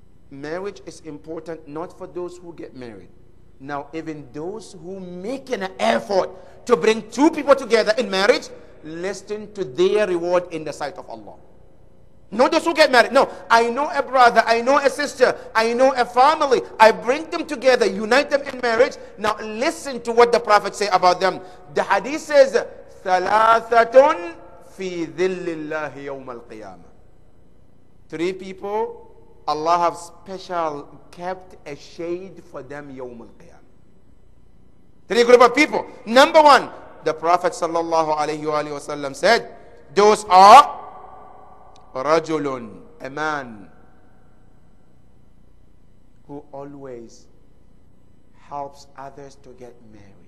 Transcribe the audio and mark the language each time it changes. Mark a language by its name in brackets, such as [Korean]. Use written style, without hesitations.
[English] Marriage is important not for those who get married. Now, even those who make an effort to bring two people together in marriage, listen to their reward in the sight of Allah. Not those who get married. No, I know a brother, I know a sister, I know a family. I bring them together, unite them in marriage. Now, listen to what the Prophet say about them. The hadith says, [Arabic] ثَلَاثَةٌ فِي ذِلِّ اللَّهِ يَوْمَ الْقِيَامَةِ. [English] Three people, Allah have special kept a shade for them yawm al-qiyamah. Three group of people. Number one, the Prophet sallallahu alayhi wa sallam said, those are rajulun, a man who always helps others to get married.